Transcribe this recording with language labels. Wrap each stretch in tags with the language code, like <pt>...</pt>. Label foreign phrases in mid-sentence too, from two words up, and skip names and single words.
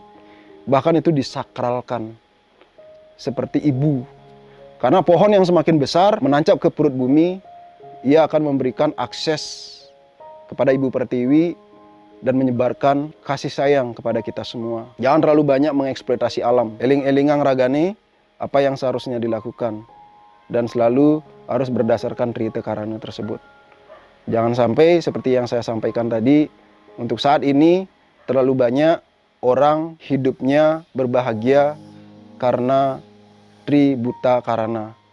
<id>Bahkan itu disakralkan seperti ibu. Karena pohon yang semakin besar menancap ke perut bumi, ia akan memberikan akses kepada Ibu Pertiwi dan menyebarkan kasih sayang kepada kita semua. Jangan terlalu banyak mengeksploitasi alam.</id> <ban>Eling-elingang ragane</ban> <id>apa yang seharusnya dilakukan, dan selalu harus berdasarkan trite karana tersebut. Jangan sampai seperti yang saya sampaikan tadi, untuk saat ini terlalu banyak orang hidupnya berbahagia karena tributa karana.</id>